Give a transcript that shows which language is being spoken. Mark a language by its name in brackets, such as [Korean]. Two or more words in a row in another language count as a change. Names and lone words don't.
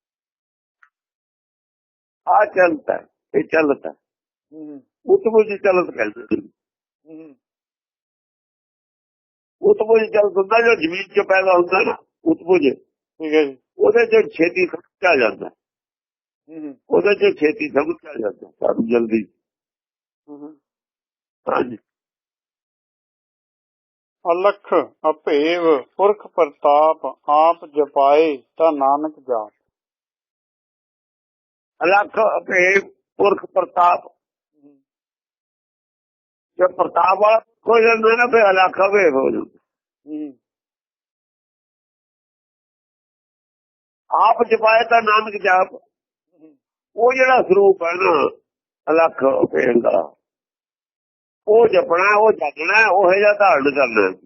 [Punjabi] ਆ ਚਲਦਾ, ਇਹ ਚੱਲਦਾ ਉਤਬੁੱਧ ਚਲਦ ਕਹਿੰਦੇ ਨੇ। ਉਤਬੁੱਧ ਚਲਦ ਹੁੰਦਾ ਜੋ ਜ਼ਮੀਨ ਚ ਪੈਦਾ ਹੁੰਦਾ ਨਾ, ਉਤਬੁੱਧ [Hindi] ठीक है जी [Punjabi] ਉਹਦੇ ਚ ਛੇਤੀ ਸਮਝ ਆ ਜਾਂਦਾ, ਉਹਦੇ ਚ ਛੇਤੀ ਸਮਝ ਆ ਜਾਂਦਾ ਸਾਨੂੰ ਜਲਦੀ। ਹਾਂਜੀ ਅਲਖ ਅਭੇਵ ਪੁਰਖ ਪਰਤਾਪ ਆਪਿ ਜਪਾਏ ਤ ਨਾਨਕ ਜਾਪ ਅਲੱਖ ਅਭੇਦ ਪੁਰਖ ਪ੍ਰਤਾਪ, ਜੇ ਪ੍ਰਤਾਪ ਵਾਲਾ ਹੋ ਜਾਂਦਾ ਨਾ ਫਿਰ ਅਲੱਖ ਅਭੇਦ ਹੋ ਜਾਂਦਾ। ਆਪ ਜਪਾਏ ਤਾਂ ਨਾਨਕ ਜਾਪ, ਉਹ ਜਿਹੜਾ ਸਰੂਪ ਹੈ ਨਾ ਅਲੱਖ ਅਭੇਦ ਦਾ, ਉਹ ਜਪਣਾ, ਉਹ ਜਾਣਨਾ, ਉਹ ਜਿਹਾ ਧਾਰਨ ਕਰਨਾ।